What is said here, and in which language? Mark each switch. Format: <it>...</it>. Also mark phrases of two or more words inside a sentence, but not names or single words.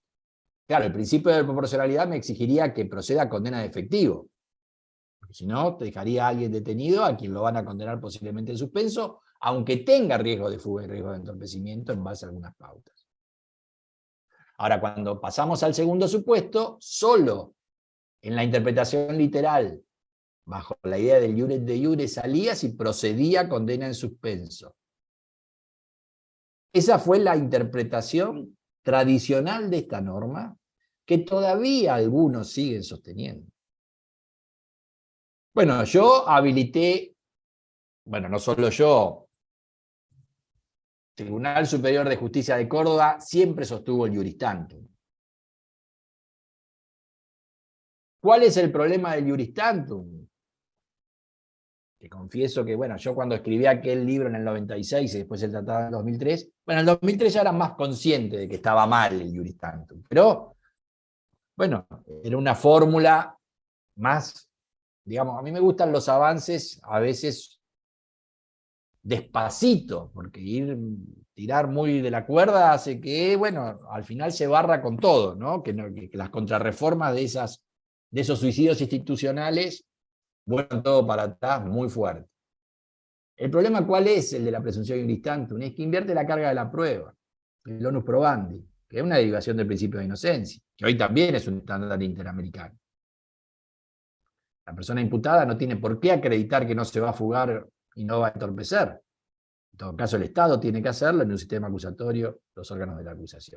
<es>Claro, el principio de proporcionalidad me exigiría que proceda a condena de efectivo, porque si no, te dejaría a alguien detenido a quien lo van a condenar posiblemente en suspenso, aunque tenga riesgo de fuga y riesgo de entorpecimiento en base a algunas pautas. Ahora, cuando pasamos al segundo supuesto, solo en la interpretación literal, bajo la idea del</es> <la>iure de iure,</la> <es>salía si procedía condena en suspenso. Esa fue la interpretación tradicional de esta norma, que todavía algunos siguen sosteniendo. Bueno, yo habilité, bueno, no solo yo, Tribunal Superior de Justicia de Córdoba siempre sostuvo el</es> <la>iuris tantum.</la> <es>¿Cuál es el problema del</es> <la>iuris tantum?</la> <es>Que confieso que, bueno, yo cuando escribí aquel libro en el 96 y después el tratado en el 2003, bueno, en el 2003 ya era más consciente de que estaba mal el</es> <la>iuris tantum,</la> <es>pero, bueno, era una fórmula más, digamos, a mí me gustan los avances a veces despacito, porque tirar muy de la cuerda hace que, bueno, al final se barra con todo, ¿no? Que las contrarreformas de esos suicidios institucionales vuelvan todo para atrás muy fuerte. El problema, ¿cuál es el de la presunción</es> <la>iuris tantum?</la> <es>Es que invierte la carga de la prueba, el</es> <la>onus probandi,</la> <es>que es una derivación del principio de inocencia, que hoy también es un estándar interamericano. La persona imputada no tiene por qué acreditar que no se va a fugar y no va a entorpecer. En todo caso, el Estado tiene que hacerlo en un sistema acusatorio, los órganos de la acusación.</es>